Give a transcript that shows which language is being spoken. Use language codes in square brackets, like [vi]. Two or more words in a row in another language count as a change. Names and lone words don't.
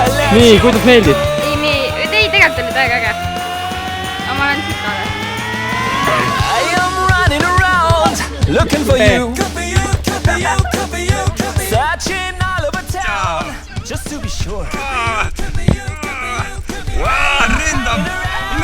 [et] nii , kuidas meeldib ? ei tegelikult oli täiega äge . aga ma olen siit taga . [en] I am running around looking for you. Searching all over town just to be sure. Rindab .